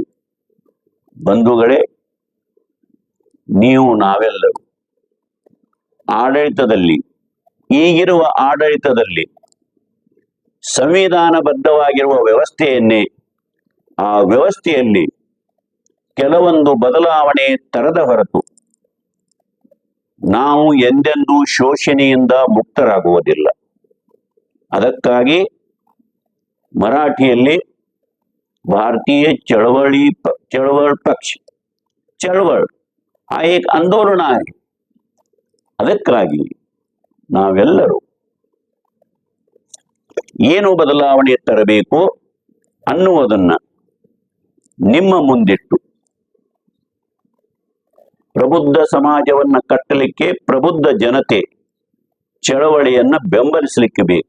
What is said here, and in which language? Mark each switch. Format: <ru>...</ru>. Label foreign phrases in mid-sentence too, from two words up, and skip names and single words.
<kn>ಬಂಧುಗಳೇ, ನಾವೆಲ್ಲರೂ ಆಡಳಿತದಲ್ಲಿ, ಈಗಿರುವ ಆಡಳಿತದಲ್ಲಿ ಸಂವಿಧಾನಬದ್ಧವಾಗಿರುವ ವ್ಯವಸ್ಥೆಯನ್ನೇ, ಆ ವ್ಯವಸ್ಥೆಯಲ್ಲಿ ಕೆಲವೊಂದು ಬದಲಾವಣೆ ತರದ ಹೊರತು ನಾವು ಎಂದೆಂದೂ ಶೋಷಣೆಯಿಂದ ಮುಕ್ತರಾಗುವುದಿಲ್ಲ. ಅದಕ್ಕಾಗಿ ಮರಾಠಿಯಲ್ಲಿ ಭಾರತೀಯ</kn> <mr>चळवळ पक्ष, चळवळ हा एक आंदोलन आहे.</mr> <kn>ಅದಕ್ಕಾಗಿ ನಾವೆಲ್ಲರೂ ಏನು ಬದಲಾವಣೆ ತರಬೇಕು ಅನ್ನುವುದನ್ನ ನಿಮ್ಮ ಮುಂದಿಟ್ಟು ಪ್ರಬುದ್ಧ ಸಮಾಜವನ್ನ ಕಟ್ಟಲಿಕ್ಕೆ ಪ್ರಬುದ್ಧ ಜನತೆ ಚಳವಳಿಯನ್ನ ಬೆಂಬಲಿಸಲಿಕ್ಕೆ ಬೇಕು.</kn>